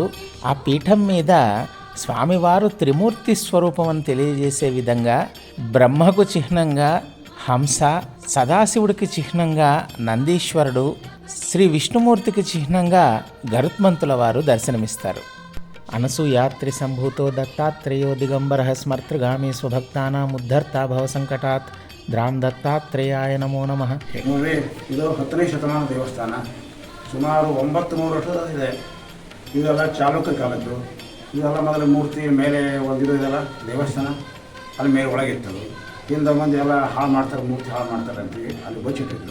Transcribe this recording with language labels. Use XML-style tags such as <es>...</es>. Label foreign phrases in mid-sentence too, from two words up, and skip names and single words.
<te>ఆ పీఠం మీద స్వామివారు త్రిమూర్తి స్వరూపం అని తెలియజేసే విధంగా బ్రహ్మకు చిహ్నంగా హంస, సదాశివుడికి చిహ్నంగా నందీశ్వరుడు, శ్రీ విష్ణుమూర్తికి చిహ్నంగా గరుత్మంతుల వారు దర్శనమిస్తారు.</te> <sa>అనసూయాత్రి సంభూతో దత్తాత్రేయో దిగంబర స్మర్తృగామి స్వభక్తానాం ఉద్ధర్తా భవ సంకటాత్ ದ್ರಾಂ ದತ್ತಾತ್ರೇಯಾಯ ನಮೋ ನಮಃ.</sa> <kn>ನೋಡ್ರಿ, ಇದು 10ನೇ ಶತಮಾನ ದೇವಸ್ಥಾನ. ಸುಮಾರು 900 ವರ್ಷ ಇದೆ. ಇದೆಲ್ಲ ಚಾಲುಕ್ಯ ಕಾಲದ್ದು. ಇದೆಲ್ಲ ಮೊದಲ ಮೂರ್ತಿ ಮೇಲೆ ಒಂದು ಇದೆಲ್ಲ ದೇವಸ್ಥಾನ ಅಲ್ಲಿ ಮೇಲೆ ಒಳಗಿರ್ತದೆ. ಹಿಂದೆ ಮಂದಿ ಎಲ್ಲ ಹಾಳು ಮಾಡ್ತಾರೆ, ಮೂರ್ತಿ ಹಾಳು ಮಾಡ್ತಾರೆ ಅಂತೀವಿ, ಅಲ್ಲಿ ಬಚ್ಚಿಟ್ಟಿದ್ರು.</kn>